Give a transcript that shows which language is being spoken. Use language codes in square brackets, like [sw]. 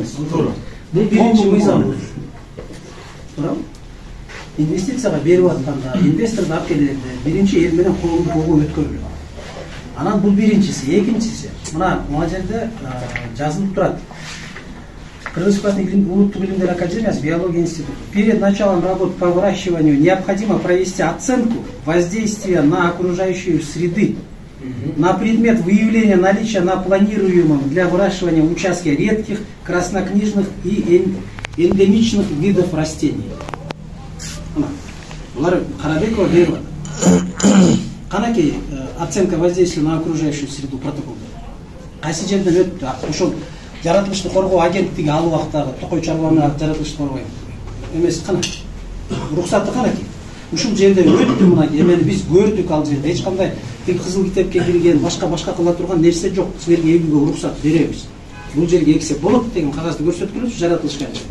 [ky] Туура. Бул биринчи мыйзам. Туурабы? Инвестицияга берип атканда, инвесторду алып келгенде биринчи эл менен коомдук укук өткөрүлөт. Анан бул биринчиси, экинчиси. Мына жерде жазылып турат. Кыргызстан улуттук илимдер академиясы биология института. [ru] Перед началом работ по выращиванию необходимо провести оценку воздействия на окружающую среды на предмет выявления наличия на планируемом для выращивания участке редких, краснокнижных и эндемичных видов растений. [ky] Булар Карабекова берип атат. Канакей оценка воздействия на окружающую среду протоколда. Кайсы жерден өттү? Ошол жаратылышты коргоо агенттиги ал убактагы токой чарбаны жаратылышты коргойт. Эмес кана? Уруксаты канакей? Ушул жерде өттү мынакей. Эмени биз көрдүк ал жерде. Эч кандай тил кызыл китепке кирген, башка кыла турган нерсе жок. Силерге эгүүгө уруксат беребиз. Бул жерге эксе болот деген кагазды көрсөткүлөчү жаратылышка.